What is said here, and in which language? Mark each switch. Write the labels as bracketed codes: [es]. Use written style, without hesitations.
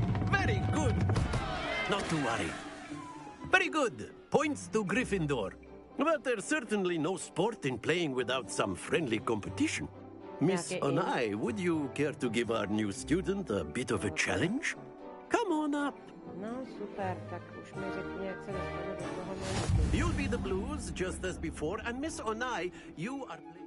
[en] Very good. Not to worry. Very good. Points to Gryffindor. But there's certainly no sport in playing without some friendly competition. Miss Onai, would you care to give our new student a bit of a challenge? Come on up. [cs] No, super, tak už mi řekni, jak se dostanu do toho mému. [en] You'll be the Blues, just as before, and Miss Onai, you are...